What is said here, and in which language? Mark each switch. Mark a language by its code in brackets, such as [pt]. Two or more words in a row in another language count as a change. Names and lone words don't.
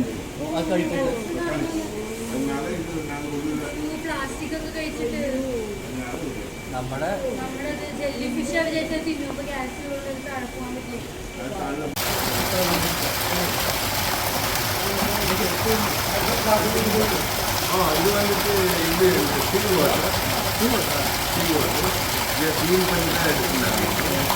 [ml] പ്ലാസ്റ്റിക് ഒക്കെ കഴിച്ചിട്ട് നമ്മുടെ [en] jelly fish [ml] അവരായിട്ട് തിന്നുമ്പോ ഗ്യാസ് തണുപ്പാൻ പറ്റില്ല. [ta] இது வந்துட்டு இது [en] sea water. [ta] கிளீன் பண்ணி தான் எடுத்துருந்தாங்க.